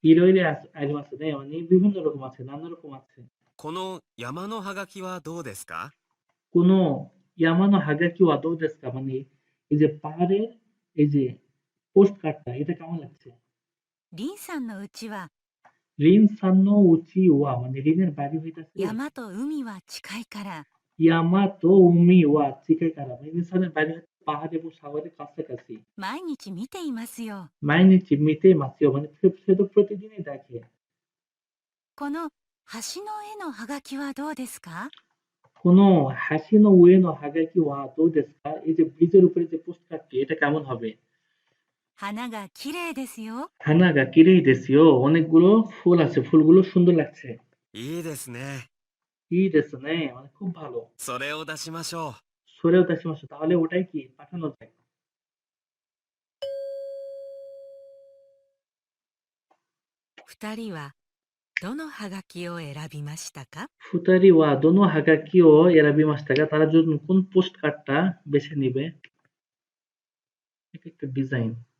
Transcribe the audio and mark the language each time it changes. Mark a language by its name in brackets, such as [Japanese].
[Japanese] ইরোইরে আরিমাসে [Bangla] মানে বিভিন্ন রকম আছে নানা রকম আছে। [Japanese] この山のハガキはどうですか？ কোনো ইয়ামানো হাগাকি ওয়া দো দেসকা [Bangla] মানে এই যে পাহাড়ের এই যে পোস্টকার্ডটা এটা কেমন লাগছে? [Japanese] リンさんのうちは রিনসান নো উচি ওয়া [Bangla] মানে রিনের বাড়ি হইতাছে [Japanese] 山と海は近いから ইয়ামাতো উমি ওয়া চিকাইকারা [Bangla] মানে রিনসানের বাড়ি হচ্ছে পাহাড় এবং সাগরের কাছাকাছি। [Japanese] 毎日見ていますよ。 মাইনিচি মিতে মাসিও [Bangla] মানে সে তো প্রতিদিনই দেখে। [Japanese] この橋の絵のハガキはどうですか？ কোনো হাসিনো উয়েনো হাগাকি ওয়া দো দেসকা [Bangla] এই যে ব্রিজের উপরে যে পোস্টকার্ডটি এটা কেমন হবে? [Japanese] 花が綺麗ですよ。 হানাগা কিরেই দেসিও [Bangla] অনেকগুলো ফুল আছে ফুলগুলো সুন্দর লাগছে। [Japanese] いいですね。 ই দেসনে [Bangla] মানে খুব ভালো। [Japanese] それを出しましょう。 সরেও দাসিমাসু [Bangla] তাহলে ওটাই কি পাঠানো যায়। [Japanese] 二人はどのはがきを選びましたか？ ফুতারি ওয়া দোনো হাগাকি ও এরাবি মাস্তাকা [Bangla] তারা যদি কোন পোস্টকার্ডটা বেছে নিবে? এটা একটা ডিজাইন।